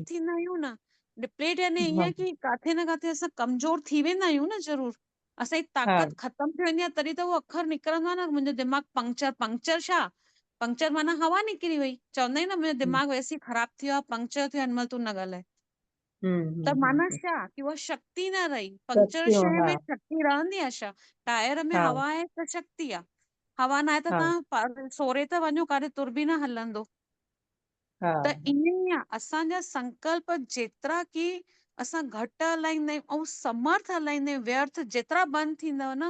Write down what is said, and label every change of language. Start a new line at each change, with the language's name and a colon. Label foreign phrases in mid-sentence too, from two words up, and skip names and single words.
Sindhi: थींदा आहियूं न। डिप्लेट यानी हा ईअं कि काथे न काथे असां कमज़ोर थी वेंदा आहियूं न ज़रूर, असांजी हा। ताक़त ख़तम थी वेंदी आहे, तॾहिं त उहो अखर निकिरंदो आहे न, मुंहिंजो दिमाग़ पंक्चर। पंक्चर छा, पंक्चर माना हवा निकिरी वई, चवंदा आहियूं न मुंहिंजो हम्म दिमाग़ वैसे ई ख़राब थी वियो आहे, पंक्चर थियो आहे, हिन महिल तूं न ॻाल्हाए। त हम्म माना हम्म। छा कि उहा शक्ति न रही, पंक्चर सत्य। शइ हा में शक्ति रहंदी आहे छा? टायर में हा हवा आहे त शक्ति आहे, हवा न आहे त हा तव्हां सोरे त वञो, काॾे तुर बि न हलंदो। हा त ईअं ई आहे, असांजा संकल्प जेतिरा की असां घटि हलाईंदा आहियूं ऐं समर्थ हलाईंदा आहियूं, व्यर्थ जेतिरा बंदि थींदव न,